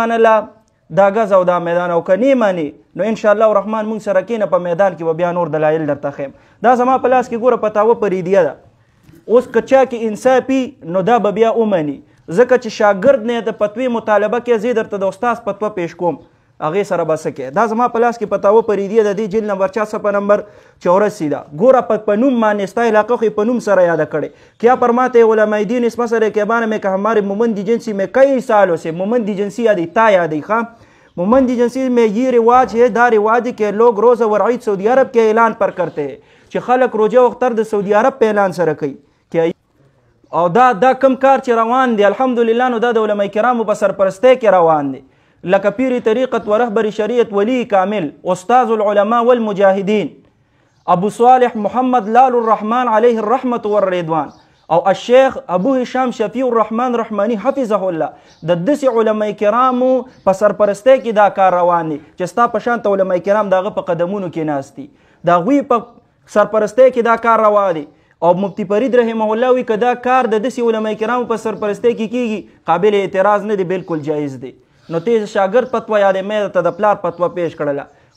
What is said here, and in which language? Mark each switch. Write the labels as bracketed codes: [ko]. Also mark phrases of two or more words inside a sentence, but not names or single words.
[ps] منله دا غز او دا میدان او که نه منې نو [ar] انشاءالله الرحمن [ps] موږ سره کښېنه په میدان کې به بیا نور دلایل درته ښیم دا زما په لاس کې ګوره فتاوه فریدیه ده اوس که چا کې انصافي نو دا به بیا ومني ځکه چې شاګرد نه د فتوی مطالبه کې زه درته د استاد فتوا پیش کوم هغې سره به څه کې دا زما په لاس کې فتاوه فریدیه د دې جلد نمبر 4 صفحه نمبر 84 ده ګوره په نوم باندې ستا علاقه خو په نوم سره یاده کړې [ur] کیا فرماتے علماء دین اس مسئلے کے بارے میں کہ ہمارے مومندی جنسی میں کئی سالوں سے مومندی جنسی یادی تا یادی خواہ مومندی جنسی میں یہ رواج ہے دا رواج کہ لوگ روزہ و عید سعودی عرب کے اعلان پر کرتے ہیں [ps] چې خلک روزه او اختر د سعودي عرب په اعلان سره کوي او دا کم کار چې روان دی الحمدلله نو دا د علماء کرامو په سرپرستۍ کې روان دی لکه پیر طریقت و رهبر شریعت ولی کامل [ar] استاذ العلماء والمجاهدین [ps] ابو صالح محمد لال الرحمن [ar] علیه الرحمة والرضوان [ps] او الشیخ ابو هشام شفیع الرحمن رحمانی [ar] حفظه الله [ps] د داسې علماء کرامو په سرپرستۍ کې دا کار روان دی چې ستا په شانته علماء کرام د هغه په قدمونو کې ناست دي د هغوی په سرپرستۍ کې دا کار روان دی او مفتی فرید [ar] رحمه الله [ps] وی که دا کار د داسې علماء کرامو په سرپرستۍ کې کیږي قابل اعتراض نه دی بالکل جایز دی نو ته شاګرد فتوا یادې مې ته د پلار فتوا پیش کړله